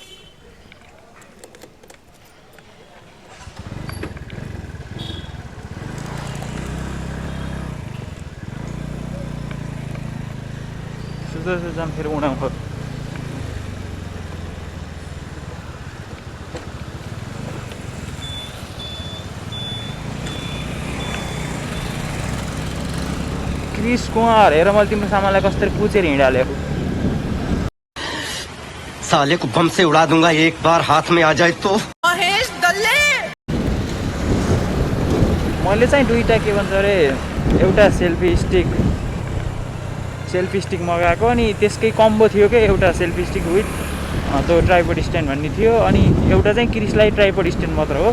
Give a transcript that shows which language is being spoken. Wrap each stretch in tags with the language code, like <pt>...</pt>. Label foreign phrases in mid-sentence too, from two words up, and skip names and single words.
<ne>जाम फेरि उडाउँ। क्रिस कुमार हेर, मैले तिम्रो सामानलाई कसरी कुचेर हिँडालेको।</ne> <hi>साले को बम से उड़ा दूंगा एक बार हाथ में आ जाए तो।</hi> <ne>महेश दल्ले मैले चाहिँ दुईवटा के भन्छ अरे, एउटा</ne> <en>selfie stick</en> <ne>मगाएको अनि त्यसकै कम्बो थियो क्या। एउटा</ne> <en>selfie stick with</en> <ne>त्यो</ne> <en>tripod stand</en> <ne>भन्ने थियो, अनि एउटा चाहिँ क्रिसलाई</ne> <en>tripod stand</en> <ne>मात्र हो।</ne>